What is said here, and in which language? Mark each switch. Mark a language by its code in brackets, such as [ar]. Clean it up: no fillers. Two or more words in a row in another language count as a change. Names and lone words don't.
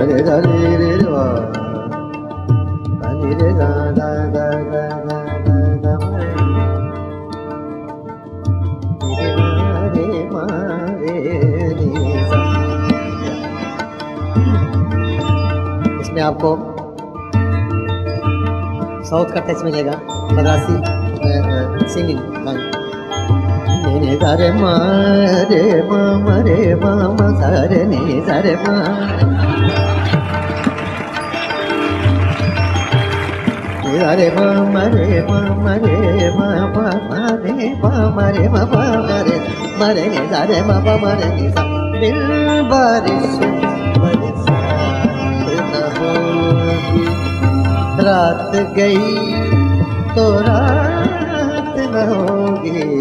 [hi] रे दा रे रे वा दा नि रे दा दा दा दा दा दा रे मा रे नि सा। इसमें आपको साउथ का टच मिलेगा, मद्रासी सिंगिंग। ने दा रे मा रे मा मा रे मा मा सा रे नि सा रे मा। दा रे मा मा रे मा मा रे मा मा मा रे मा मा रे मा मा मा रे मा रे नि दा रे मा मा मा रे नि सा। दिल बारिश बरसात न होगी, रात गई तो रात न होगी।